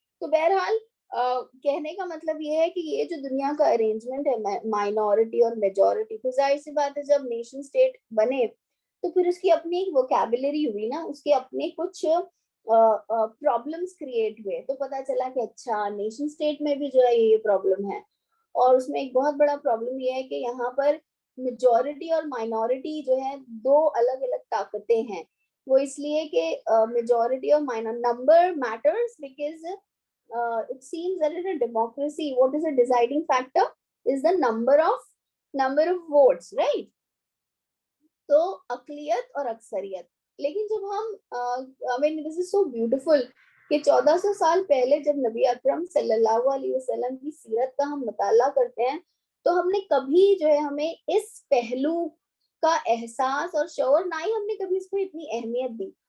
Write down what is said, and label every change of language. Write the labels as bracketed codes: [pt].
[ur] تو بہرحال کہنے کا مطلب یہ ہے کہ یہ جو دنیا کا ارینجمنٹ ہے مائنورٹی اور میجورٹی، تو ظاہر سی بات ہے جب نیشن سٹیٹ بنے تو پھر اس کی اپنی ایک ووکیبلری ہوئی نا، اس کے اپنے کچھ پرابلمس کریٹ ہوئے. تو پتا چلا کہ اچھا نیشن سٹیٹ میں بھی جو ہے یہ پرابلم ہے. اور اس میں ایک بہت بڑا پرابلم یہ ہے کہ یہاں پر میجورٹی اور مائنورٹی جو ہے دو الگ الگ طاقتیں ہیں. وہ اس لیے کہ میجورٹی اور number matters because [en] it seems that in a democracy what is a deciding factor is the number of votes, right? [ur] تو اقلیت اور اکثریت. لیکن جب ہم [en] I mean this is so beautiful [ur] کہ 1400 سال پہلے جب نبی اکرم صلی اللہ علیہ وسلم کی سیرت کا ہم مطالعہ کرتے ہیں تو ہم نے کبھی جو ہے ہمیں اس پہلو کا احساس اور شعور، نہ ہی ہم نے کبھی اس کو اتنی اہمیت دی.